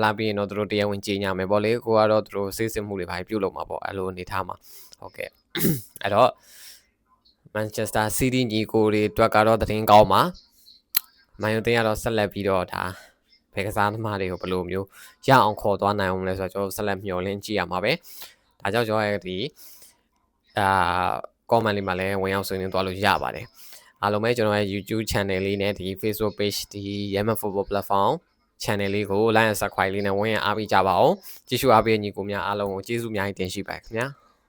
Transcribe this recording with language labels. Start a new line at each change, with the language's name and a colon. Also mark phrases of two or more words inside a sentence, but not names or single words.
Burmese: လားပြီးရင်တော့သူတို့တရားဝင်ကြေညာမယ်ပေါ့လေကိုကတော့သူတို့စစ်စစ်မှုတွေပါပြုတ်လုပ်မှာပေါ့အဲ့လိုအနေထားမှာဟုတ်ကဲ့အဲ့တော့ Manchester City ညီကိုတွေအတွက်ကတော့သတင်းကောင်းပါမန်ယူတင်ကတော့ဆက်လက်ပြီးတော့ဒါဘယ်ကစားသမားတွေကိုဘယ်လိုမျိုးရအောင်ခေါ်သွားနိုင်အောင်လဲဆိုတော့ကျွန်တော်ဆက်လက်မျှော်လင့်ကြည့်ရမှာပဲဒါကြောင့်ကျွန်တော်ရဲ့ဒီ comment လေးမှာလည်းဝင်ရောက်ဆွေးနွေးသွားလို့ရပါတယ်အားလုံးပဲကျွန်တော်ရဲ့ YouTube channel လေးနဲ့ဒီ Facebook page ဒီ Yemen Football Platform channel လေးကို
English: like and subscribe
Burmese: လေးနဲ့ဝင်ရအားပေးကြပါအောင်ကြည့်ရှုအားပေးညီကိုများအားလုံးကိုကျေးဇူးအများကြီးတင်ရှိပါတယ်ခင်ဗျာ